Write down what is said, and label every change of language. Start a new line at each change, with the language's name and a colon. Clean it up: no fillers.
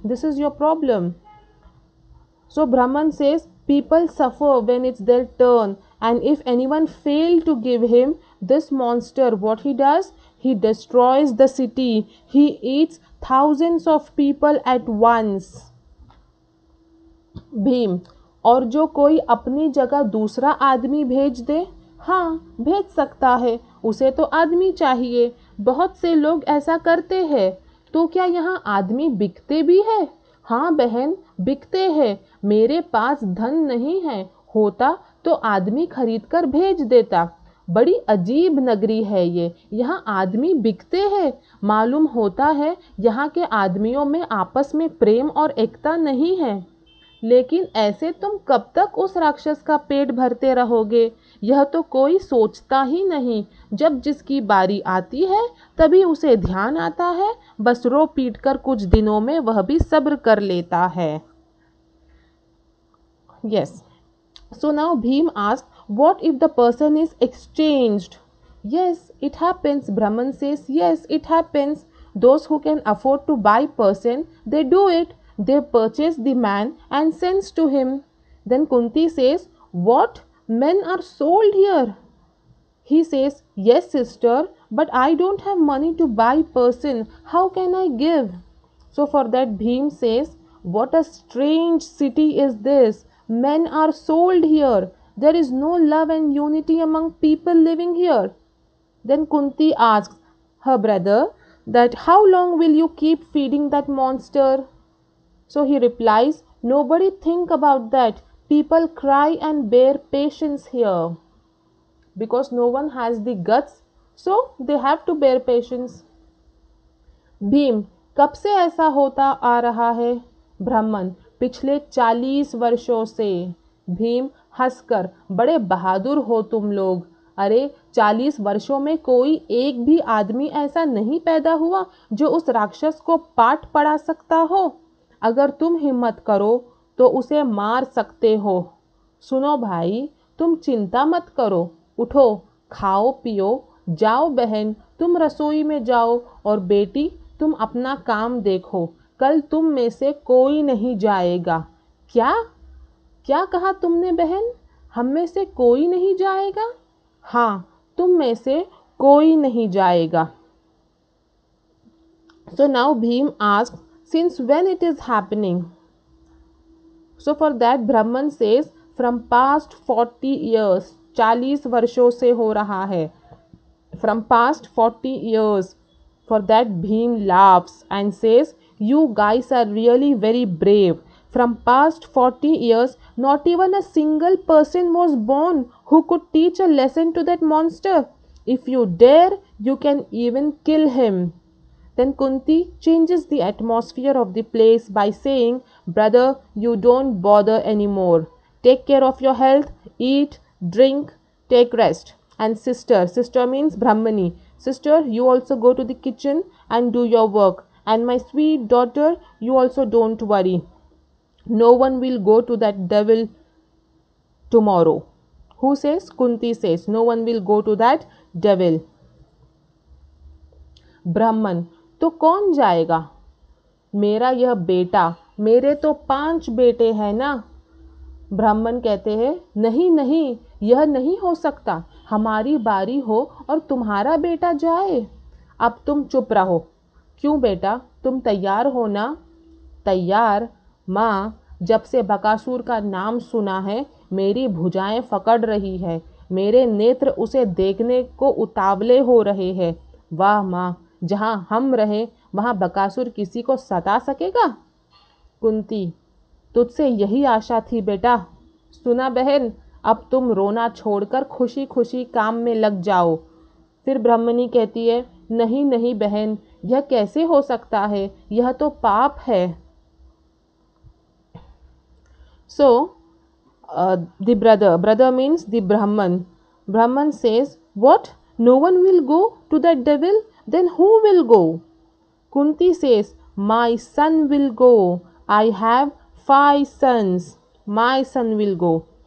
English: This is your problem. So Brahman says, people suffer when it's their turn. And if anyone fail to give him this monster, what he does? He destroys the city. He eats thousands of people at once.
Hindi: Bhim, और जो कोई अपनी जगह दूसरा आदमी भेज दे? हाँ, भेज सकता है। उसे तो आदमी चाहिए। बहुत से लोग ऐसा करते हैं। तो क्या यहाँ आदमी बिकते भी है? हाँ बहन, बिकते हैं। मेरे पास धन नहीं है, होता तो आदमी खरीद कर भेज देता। बड़ी अजीब नगरी है ये, यहाँ आदमी बिकते हैं। मालूम होता है यहाँ के आदमियों में आपस में प्रेम और एकता नहीं है। लेकिन ऐसे तुम कब तक उस राक्षस का पेट भरते रहोगे? यह तो कोई सोचता ही नहीं। जब जिसकी बारी आती है तभी उसे ध्यान आता है। बस रो पीट कर कुछ दिनों में वह भी सब्र कर लेता है।
English: Yes. So now Bhim asked, what if the person is exchanged? Yes, it happens. Brahman says, yes, it happens. Those who can afford to buy person, they do it. They purchase the man and sends to him. Then Kunti says, what? Men are sold here? He says, yes, sister, but I don't have money to buy person. How can I give? So for that Bhim says, what a strange city is this. Men are sold here. There is no love and unity among people living here. Then Kunti asks her brother that how long will you keep feeding that monster? So he replies, nobody think about that. People cry and bear patience here because no one has the guts, so they have to bear patience.
Hindi: Bhim, कब से ऐसा होता आ रहा है? ब्राह्मण, पिछले 40 वर्षों से। भीम हंसकर, बड़े बहादुर हो तुम लोग। अरे 40 वर्षों में कोई एक भी आदमी ऐसा नहीं पैदा हुआ जो उस राक्षस को पाठ पढ़ा सकता हो। अगर तुम हिम्मत करो तो उसे मार सकते हो। सुनो भाई, तुम चिंता मत करो, उठो, खाओ पियो, जाओ बहन तुम रसोई में जाओ, और बेटी तुम अपना काम देखो, कल तुम में से कोई नहीं जाएगा। क्या क्या कहा तुमने बहन? हम में से कोई नहीं जाएगा? हाँ, तुम में से कोई नहीं जाएगा।
English: So now Bhim asks, since when it is happening? So for that Brahman says, from past 40 years,
Hindi: 40 वर्षों से हो रहा है।
English: From past 40 years. For that Bhim laughs and says, you guys are really very brave. From past 40 years, not even a single person was born who could teach a lesson to that monster. If you dare, you can even kill him. Then Kunti changes the atmosphere of the place by saying, brother, you don't bother anymore. Take care of your health, eat, drink, take rest. And sister, sister means Brahmani. Sister, you also go to the kitchen and do your work. And my sweet daughter, you also don't worry. No one will go to that devil tomorrow. Who says? Kunti says, no one will go to that devil.
Hindi: ब्राह्मण, तो कौन जाएगा? मेरा यह बेटा, मेरे तो 5 बेटे हैं ना। ब्राह्मण कहते हैं, नहीं नहीं, यह नहीं हो सकता। हमारी बारी हो और तुम्हारा बेटा जाए। अब तुम चुप रहो। क्यों बेटा, तुम तैयार हो ना? तैयार? माँ, जब से बकासुर का नाम सुना है मेरी भुजाएं फकड़ रही है, मेरे नेत्र उसे देखने को उतावले हो रहे हैं। वाह माँ, जहाँ हम रहे वहाँ बकासुर किसी को सता सकेगा? कुंती, तुझसे यही आशा थी बेटा। सुना बहन, अब तुम रोना छोड़कर खुशी खुशी काम में लग जाओ। फिर ब्राह्मणी कहती है, नहीं नहीं बहन, यह कैसे हो सकता है, यह तो पाप है।
English: So the brother means the Brahman says, what, no one will go to that devil? Then who will go? Kunti says, my son will go. I have 5 sons. My son will go.